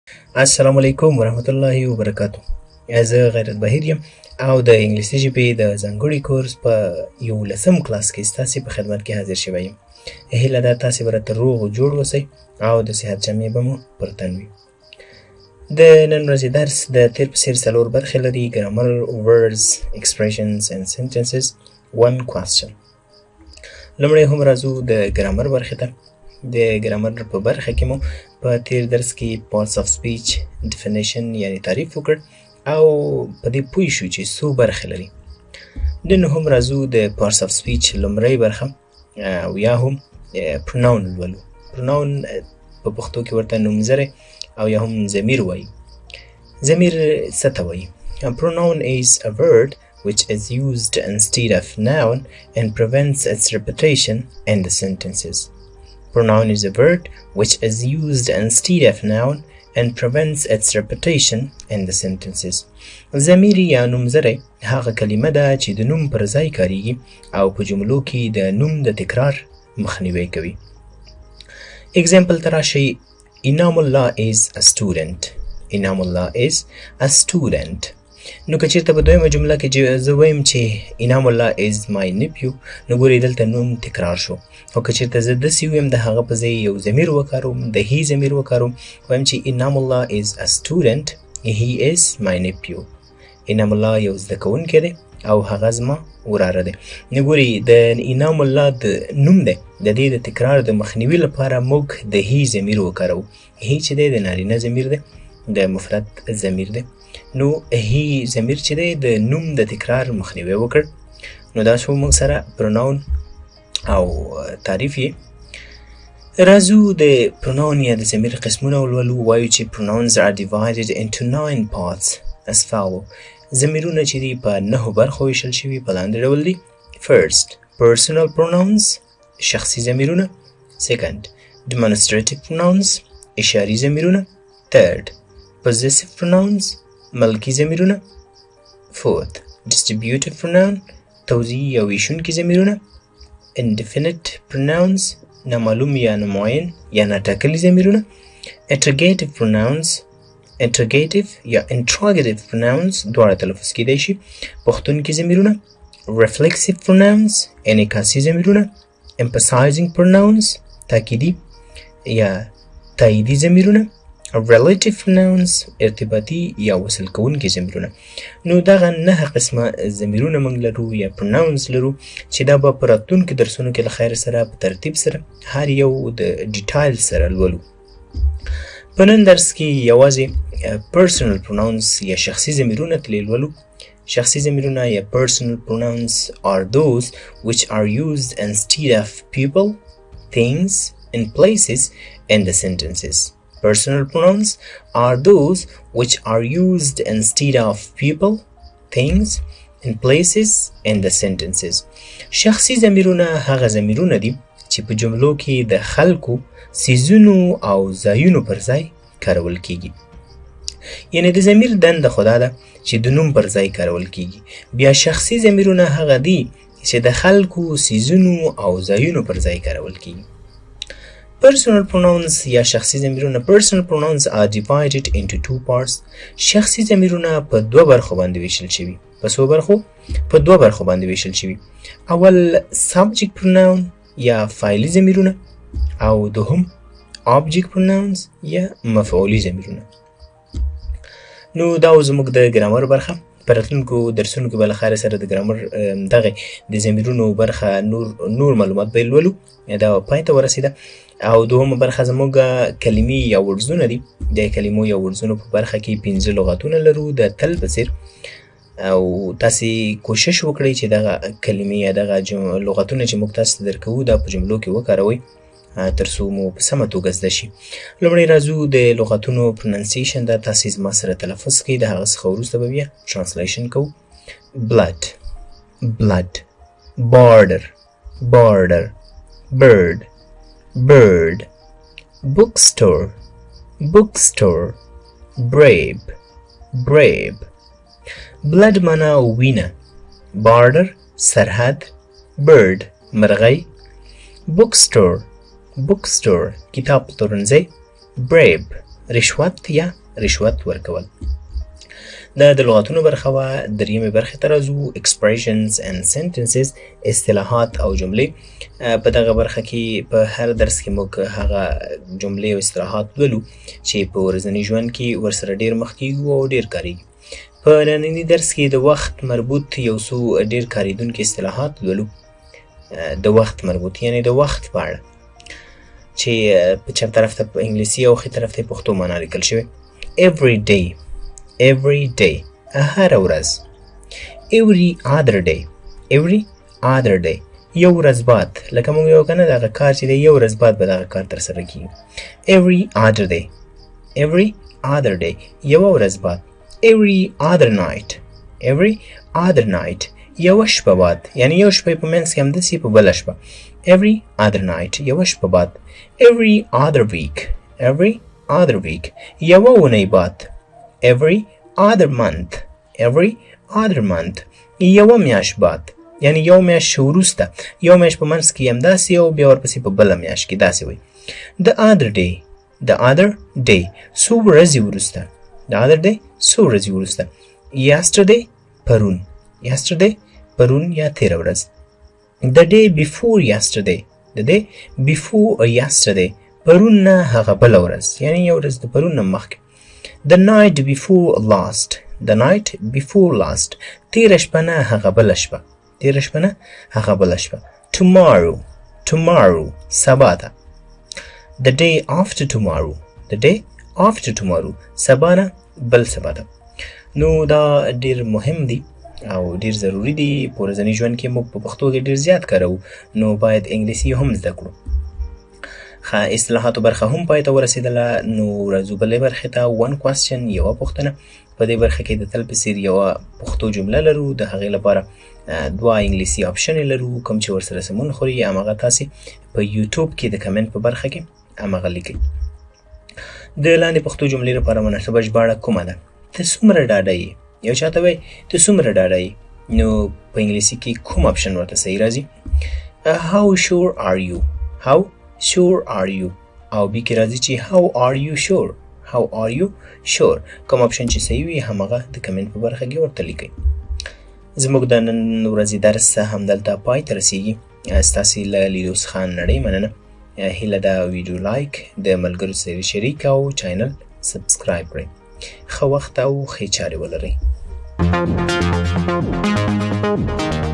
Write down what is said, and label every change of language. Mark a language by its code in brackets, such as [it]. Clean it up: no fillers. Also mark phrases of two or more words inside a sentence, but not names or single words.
[ps] السلام علیکم ورحمت الله وبرکاتو. زه غیرت بهیر یم او د انګلیسي ژبې د ځانګړي کورس په 11 کلاس کې ستاسې په خدمت کې حاضر شوی یم. هیله ده تاسې به راته روغ او جوړ اوسئ او د صحت جامې به مو پر تن وي. د نن ورځې درس د تیر په څېر 4 برخې لري: ګرامر، [en] words, expressions and sentences, one question. [ps] لومړی هم راځو د ګرامر برخې ته. د ګرامر په برخه کې مو په تیر درس کې [en] parts of speech definition [ps] یعنی تعریف وکړ او په دې پوه شو چې څو برخې لري. نن هم راځو د [en] parts of speech [ps] لومړی برخه او یا هم pronoun لولو. pronoun په پښتو کې ورته نومځری او یا هم ضمیر وایي. ضمیر څه ته وایي؟ [en] pronoun is a word which is used instead of noun and prevents its repetition in the sentences. Pronoun is a word which is used instead of noun and prevents its repetition in the sentences. [ps] ضمیر یا نومځری هغه کلمه ده چې د نوم پر ځای کاریږي او په جملو کې د نوم د تکرار مخنیوی کوي. Example ته راشئ: انعام الله [en] is a student. انعام الله is a student. [ps] نو که چېرته په دویمه جمله کې زه وایم چې انعام الله [en] is my nephew، [ps] نو ګورئ دلته نوم تکرار شو. او که چېرته زه داسې ووایم د هغه په ځای یو ضمیر وکاروم، د هی ضمیر وکاروم، وایم چې انعام الله [en] is a student، he is my nephew. [ps] انعام الله یو زده کوونکی دی او هغه زما وراره دی. نو ګورئ د انعام الله د نوم دی، د دې د تکرار د مخنیوي لپاره موږ د هی ضمیر وکاروو. هی چې دی د نارینه ضمیر دی، د مفرد ضمیر دی. نو هی ضمیر چې دی د نوم د تکرار مخنیوی وکړ. نو دا شو موږ سره پروناون او تعریف یې. راځو د پروناون یا د ضمیر قسمونه ولولو. وایو چې [en] pronouns are divided into 9 parts as follow. [ps] ضمیرونه چې دي په 9 برخو ویشل شوي په لاندې ډول دي: [en] first personal pronouns [ps] شخصي ضمیرونه، [en] second demonstrative pronouns [ps] اشاري ضمیرونه، [en] third possessive pronouns [ps] ملکي ضمیرونه، [en] fourth distributive pronoun [ps] توزیعي یا ویشونکي ضمیرونه، [en] indefinite pronouns [ps] نامعلوم یا نامعین یا ناټاکلي ضمیرونه، [en] interrogative pronouns interrogative [ps] یا [en] interrogative pronouns [ps] دواړه تلفظ کیدای شي، پوښتونکي ضمیرونه، [en] reflexive pronouns [ps] انعکاسي ضمیرونه، [en] emphasizing pronouns [ps] تاکیدي یا تاییدي ضمیرونه، [en] relative pronouns [ps] ارتباطي یا وصل کوونکي ضمیرونه. نو دغه 9 قسمه ضمیرونه موږ لرو یا pronouns لرو چې دا به په راتلونکو درسونو کې له خیر سره په ترتیب سره هر یو د ډیټایل سره لولو. په نن درس کې یوازې [en] personal pronouns [ps] یا شخصي ضمیرونه تلې لولو. شخصي ضمیرونه یا [en] personal pronouns are those which are used instead of people, things and places in the sentences. Personal pronouns are those which are used instead of people, things, and places in the sentences. [ps] شخصي ضمیرونه هغه ضمیرونه دي چې په جملو کې د خلکو، څیزونو او ځایونو پر ځای کارول کیږي. یعنی د ضمیر دنده خدا ده چې د نوم پر ځای کارول کیږي. بیا شخصي ضمیرونه هغه دي چې د خلکو، څیزونو او ځایونو پر ځای کارول کیږي. [en] Personal pronouns [ps] یا شخصي ضمیرونه [en] personal pronouns are divided into 2 parts. [ps] شخصي ضمیرونه په 2 برخو باندې ویشل شوي. په څو برخو؟ په 2 برخو باندې ویشل شوي. اول [en] subject pronoun [ps] یا فاعلي ضمیرونه او دوهم [en] object pronouns [ps] یا مفعولي ضمیرونه. نو دا زموږ د ګرامر برخه. په راتلونکو درسونو کې به له خیر سره د ګرامر دغه د ضمیرونو برخه نور معلومات به لولو. دا پای ته ورسېده. او دوهمه برخه زموږ کلمې یا ورځونه دي. د کلمو یا ورځونو په برخه کې 15 لغتونه لرو د تل په څېر. او تاسې کوشش وکړئ چې دغه کلمې یا دغه لغتونه چې موږ تاسو ته درکوو دا په جملو کې وکاروئ تر څو مو په سمه توګه زده شي. لومړی راځو د لغتونو پروننسیشن ده. تاسې زما سره تلفظ کړئ، د هغه څخه وروسته به بیا ترانسلیشن کوو. [en] blood blood border border bird bird bookstore bookstore brave brave. [ps] blood معنا وینه، border سرحد، bird مرغۍ، [en] bookstore bookstore [ps] کتاب پلورنځی، brave رشوت یا رشوت ورکول. دا د لغتونو برخه وه. دریمې برخې ته راځو. [en] expressions and sentences، [ps] اصطلاحات او جملې. په دغه برخه کې په هر درس کې موږ هغه جملې او اصطلاحات لولو چې په ورځني ژوند کې ورسره ډېر مخ کېږو او ډېر کارېږي. په ننني درس کې د وخت مربوط یو څو ډېر کارېدونکي اصطلاحات لولو. د وخت مربوط یعنې د وخت په اړه چې په چپ طرف ته په انګلیسي او ښي طرف ته پښتو معنا لیکل شوې. [en] every day، every day، [ps] هر ورځ. [en] every other day، every other day، [ps] یو ورځ بعد. لکه موږ یو کنه دغه کار چې دی یو ورځ بعد به دغه کار ترسره کېږي. [en] every other day، every other day، [ps] یوه ورځ بعد. [en] every other night، every other night، [ps] یوه شپه بعد. یعنې یو شپه په منځ کې همداسې په بله شپه. [en] every other night، [ps] یوه شپه بعد. [en] every other week، every other week، [ps] یوه اونۍ بعد. [en] every other month، every other month، [ps] یوه میاشت بعد. یعنې یو میاشت وروسته. یو میاشت په منځ کې همداسې او بیا ورپسې په بله میاشت کې داسې وایي. [en] the other day، the other day، [ps] څو ورځې وروسته. [en] the other day، [ps] څو ورځې وروسته. yesterday، پرون. yesterday، پرون یا تېره ورځ. [en] the day before yesterday، the day before yesterday، [ps] پرون نه هغه بله ورځ. یعنې یو ورځ د پرون نه مخکې. [en] the night before last، the night before last، [ps] تېره شپه نه هغه بله شپه. تېره شپه نه هغه بله شپه. [en] tomorrow، tomorrow، [ps] سبا ته. [en] the day after tomorrow، the day after tomorrow، [ps] سبا نه بل سبا ته. نو دا ډېر مهم دي او ډېر ضروري دي. په ورځني ژوند کې موږ په پښتو کې ډېر زیات کاروو، نو باید انګلیسي هم زده کړو. ښه، اصطلاحاتو برخه هم پای ته ورسېدله. نو راځو بلې برخې ته. [en] one question، [ps] یوه پوښتنه. په دې برخه کې د تل په څېر یوه پښتو جمله لرو. د هغې لپاره دوه انګلیسي آپشنې لرو. کوم چې ورسره سمون خوري همغه تاسې په یوټیوب کې د کمنټ په برخه کې همغه لیکئ. د لاندې پښتو جملې لپاره مناسبه ژباړه کومه ده؟ ته څومره ډاډه یې؟ یو چا ته وایي ته څومره ډاډه یې، نو په انګلیسي کې کوم آپشن ورته صحیح راځي؟ [en] how sure are you، how sure are you، [ps] او بي کې راځي چې [en] how are you sure، how are you sure. [ps] کوم آپشن چې صحیح وي همغه د کمنټ په برخه کې ورته لیکئ. زموږ د نن ورځې درس همدلته پای ته رسیږي. ستاسې له لیدو څخه نړۍ مننه. هیله ده ویډیو لایک، د ملګرو سره شریک او چینل سبسکرایب کړئ. ښه وخت او ښې چارې ولرئ.